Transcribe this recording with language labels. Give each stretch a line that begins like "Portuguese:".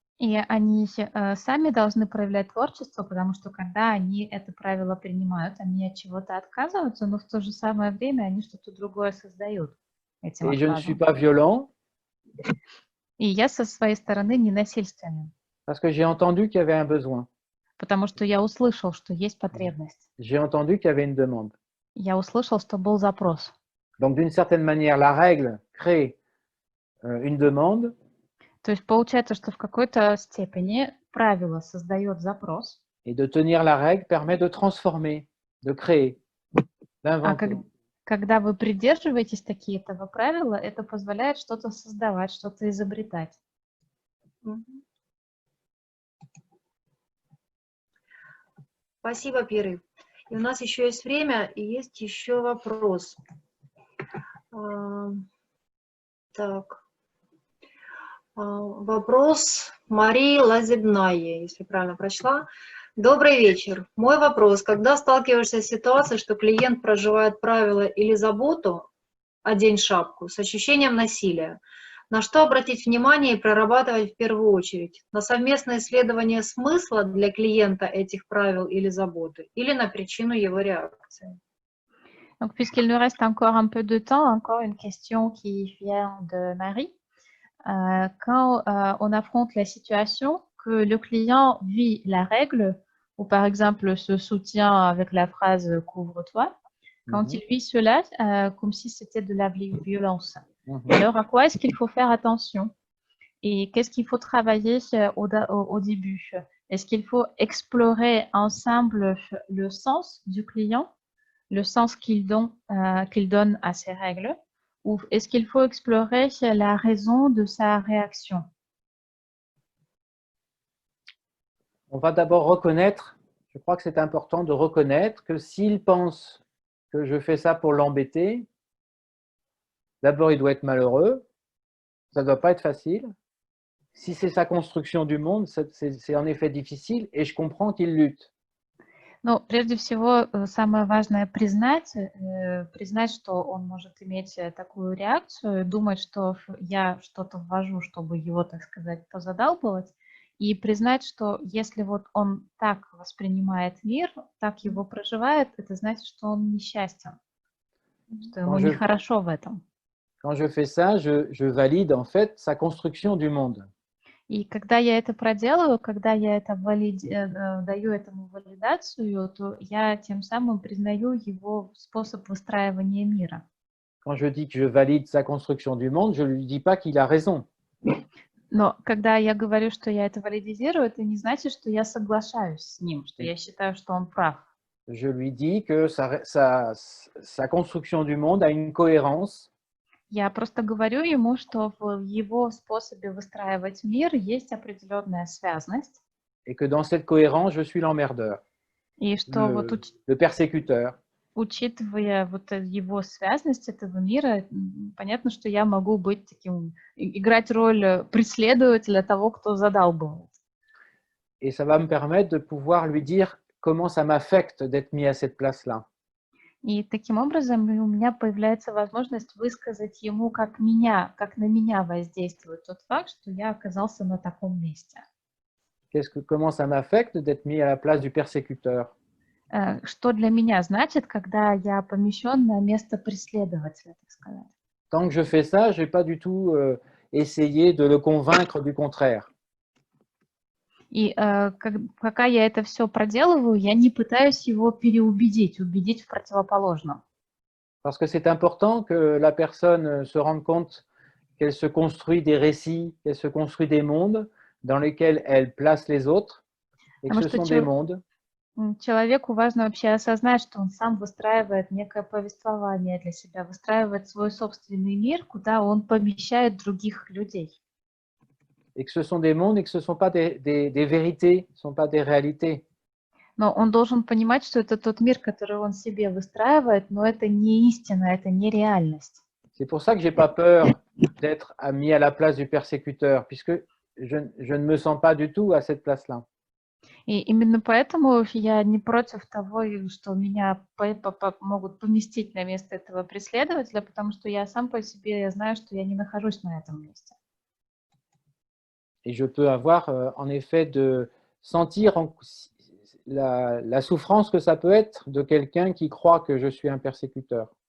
Russian: И они сами должны проявлять творчество, потому что когда они это правило принимают, они от чего-то отказываются, но в то же самое время они что-то другое создают этим
French: Et je ne suis
Russian: отказом.
French: pas violent
Russian: И я со своей стороны не насильственен,
French: parce que j'ai entendu qu'il y avait un besoin.
Russian: потому что я услышал, что есть потребность.
French: J'ai entendu qu'il y avait une demande.
Russian: Я услышал, что был запрос.
French: Donc d'une certaine manière, la règle crée une demande.
Russian: То есть получается, что в какой-то степени правило создает запрос.
French: Et de tenir la règle permet de transformer, de créer, d'inventer.
Russian: Когда вы придерживаетесь этого правила, это позволяет что-то создавать, что-то изобретать. Спасибо, Пиры. И у нас еще есть время, и есть еще вопрос. Так. Вопрос Марии Лазебнаи, если правильно прочла. Добрый вечер. Мой вопрос. Когда сталкиваешься с ситуацией, что клиент проживает правила или заботу, одень шапку, с ощущением насилия, на что обратить внимание и прорабатывать в первую очередь? На совместное исследование смысла для клиента этих правил или заботы, или на причину его реакции?
French: Donc, puisqu'il nous reste encore un peu de temps, encore une question qui vient de Marie. Quand on affronte la situation que le client vit la règle, ou par exemple se soutient avec la phrase « couvre-toi », quand il vit cela comme si c'était de la violence, alors à quoi est-ce qu'il faut faire attention? Et qu'est-ce qu'il faut travailler au début? Est-ce qu'il faut explorer ensemble le sens du client, le sens qu'il donne à ces règles? Ou est-ce qu'il faut explorer la raison de sa réaction? On va d'abord reconnaître, je crois que c'est important de reconnaître que s'il pense que je fais ça pour l'embêter, d'abord il doit être malheureux, ça ne doit pas être facile. Si c'est sa construction du monde, c'est en effet difficile et je comprends qu'il lutte.
Russian: Ну, прежде всего, самое важное признать, что он может иметь такую реакцию, думать, что я что-то ввожу, чтобы его, так сказать, позадалбывать, и признать, что если вот он так воспринимает мир, так его проживает, это значит, что он несчастен, что ему нехорошо в этом.
French: Quand je fais ça, je valide en fait sa construction du monde.
Russian: И когда я это проделаю, когда я это даю этому валидацию, то я тем самым признаю его способ выстраивания мира.
French: quand je dis que je valide sa construction du monde, je ne lui dis pas qu'il a raison.
Russian: Но когда я говорю, что я это валидизирую, это не значит, что я соглашаюсь с ним, что я считаю, что он прав.
French: Je lui dis que sa construction du monde a une cohérence.
Russian: Я просто говорю ему, что в его способе выстраивать мир есть определенная связность,
French: Et que dans cette cohérence, je suis l'emmerdeur,
Russian: и что вот
French: le persécuteur.
Russian: учитывая вот его связность этого мира, понятно, что я могу быть таким, играть роль преследователя того, кто задалбывает.
French: Et ça va me permettre de pouvoir lui dire comment ça m'affecte d'être mis à cette place-là.
Russian: И таким образом у меня появляется возможность высказать ему, как на меня воздействует тот факт, что я оказался на таком месте.
French: Comment ça m'affecte d'être mis à la place du persécuteur?
Russian: Что для меня значит, когда я помещен на место преследователя, так сказать.
French: Tant que je fais ça, je ne vais pas du tout essayer de le convaincre du contraire.
Russian: И пока я это все проделываю, я не пытаюсь его убедить в противоположном.
French: Parce que c'est important que la personne se rende compte qu'elle se construit des récits, qu'elle se construit des mondes dans lesquels elle place les autres, et que ce sont des mondes.
Russian: Человеку важно вообще осознать, что он сам выстраивает некое повествование для себя, выстраивает свой собственный мир, куда он помещает других людей.
French: Et que ce sont des mondes et que ce ne sont pas des vérités, ce ne sont pas des réalités.
Russian: Но он должен понимать, что это тот мир, который он себе выстраивает, но это не истина, это не реальность.
French: C'est pour ça que je n'ai pas peur d'être mis à la place du persécuteur, puisque je ne me sens pas du tout à cette place-là.
Russian: И именно поэтому я не против того, что меня могут поместить на место этого преследователя, потому что я сам по себе я знаю, что я не нахожусь на этом месте.
French: Et je peux avoir en effet de sentir la souffrance que ça peut être de quelqu'un qui croit que je suis un persécuteur.